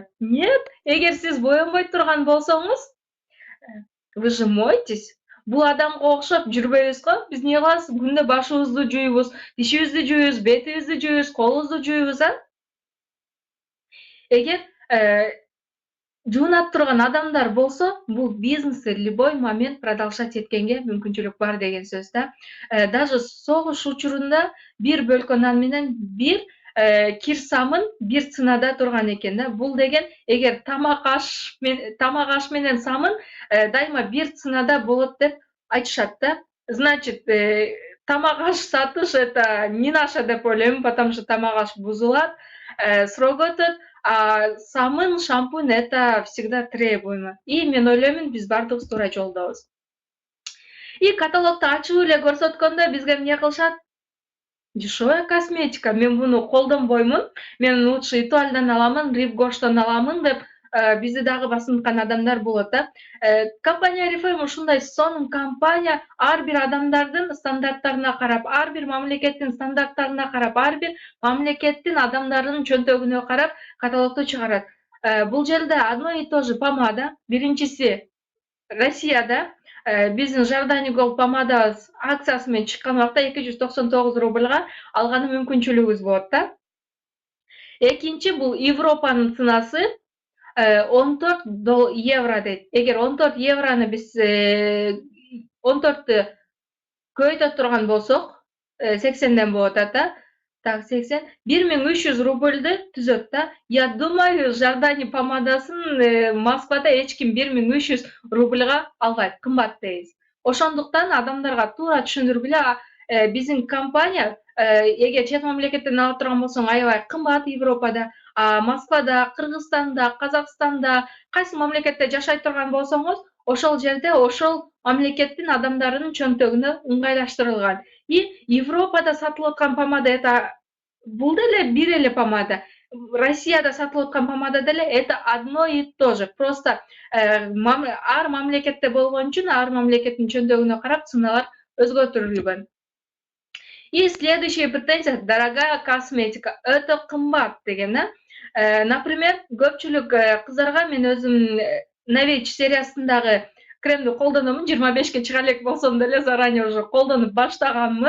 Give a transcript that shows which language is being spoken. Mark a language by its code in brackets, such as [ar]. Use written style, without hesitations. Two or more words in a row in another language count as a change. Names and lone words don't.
[ky] Нет, эгер сиз боёнбой турган болсоңуз, [ru] вы же моетесь. [ky] Бул адамга окшоп жүрбөйбүз го. Биз эмне кылабыз? Күндө башыбызды жууйбуз, тишибизди жууйбуз, бетибизди жууйбуз, колубузду жууйбуз, Эгер жуунап турган адамдар болсо, бул бизнести [ru] любой момент продолжать [ky] эткенге мүмкүнчүлүк бар деген сөз да. Даже согуш учурунда бир бөлкө нан менен бир кир самын бир ценада турган экен да. Бул деген эгер тамак аш менен самын дайыма бир ценада болот деп айтышат да. Значит, тамак аш сатыш [ru] это не наше [ky] деп ойлойм, потому что тамак аш бузулат, срок өтөт. [ru] А самын, шампунь это всегда требуемо. [ky] И мен ойлоймун, биз бардыгыбыз туура жолдобуз. И каталогду ачып эле көрсөткөндө бизге эмне кылышат? [ru] Дешевая косметика, [ky] мен буну колдонбоймун, мен лучше Итуальдан аламын, Ривгоштон аламын деп бизди дагы басынткан адамдар болот да. Компания Oriflame ушундай сонун компания, ар бир адамдардын стандарттарына карап, ар бир мамлекеттин стандарттарына карап, ар бир мамлекеттин адамдарынын чөнтөгүнө карап каталогду чыгарат. Бул жерде [ru] одно и то же [ky] помада, биринчиси Россияда биздин Жардани Gold помадабыз акциясы менен чыккан убакта 299 рубльга алганы мүмкүнчүлүгүбүз болот да. Экинчи бул Европанын ценасы 14 евро дейт. Эгер 14 еврону биз 14тү көбөйтө турган болсок, 80ден болуп атат да. Так, 80, 1300 рубльды түзөт да. [ru] Я думаю, [ky] Жардани помадасын Москвада эч ким 1300 рубльга албайт, кымбат дейбиз. Ошондуктан адамдарга туура түшүндүргүлө, биздин компания эгер чет мамлекеттен алып турган болсоң, аябай кымбат Европада, а Москвада, Кыргызстанда, Казакстанда, кайсы мамлекетте жашай турган болсоңуз, ошол жерде ошол мамлекеттин адамдарынын чөнтөгүнө ыңгайлаштырылган. И Европада сатылып аткан помада это бул деле бир эле помада. Россияда сатылып аткан помада деле [ru] это одно и то же. [ky] Просто ар мамлекетте болгон үчүн ар мамлекеттин чөнтөгүнө карап ценалар өзгөртүлгөн. [ru] И следующая претензия — дорогая косметика. [ky] Это кымбат деген, например, көпчүлүк кыздарга мен өзүм Novage сериясындагы кремди колдономун, 25ке чыга элек болсом деле [ru] заранее уже [ky] колдонуп баштаганмын.